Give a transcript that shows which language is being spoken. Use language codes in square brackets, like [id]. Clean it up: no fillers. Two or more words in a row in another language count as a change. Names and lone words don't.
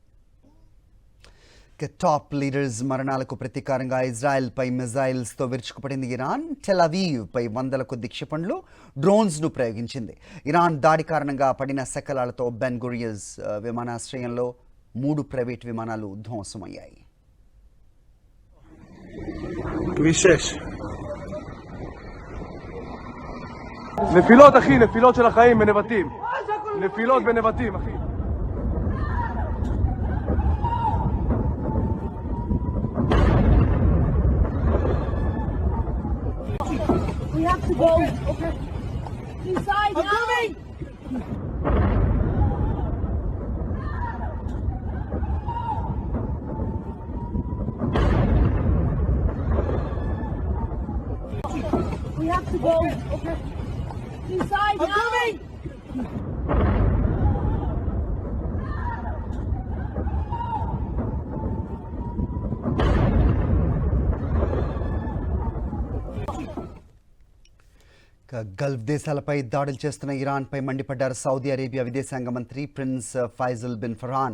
[en] top leaders [te] మరణాలకు ప్రతీకారంగా ఇజ్రాయెల్పై మిజైల్స్తో విరుచుకుపడింది ఇరాన్. టెల్ అవీవ్పై 100 కొద్ది క్షిపణులు, డ్రోన్స్ను ప్రయోగించింది. ఇరాన్ దాడి కారణంగా పడిన శకలాలతో బెన్ గురియస్ విమానాశ్రయంలో 3 ప్రైవేట్ విమానాలు ధ్వంసమయ్యాయి. [he] נפילות אחי, נפילות של החיים בנבטים. נפילות בנבטים אחי. [en] We have to go. Okay. Inside now. Coming. We have to go. Okay. Inside now. Coming. [te] గల్ఫ్ దేశాలపై దాడులు చేస్తున్న ఇరాన్పై మండిపడ్డారు సౌదీ అరేబియా విదేశాంగ మంత్రి ప్రిన్స్ ఫైజల్ బిన్ ఫర్హాన్.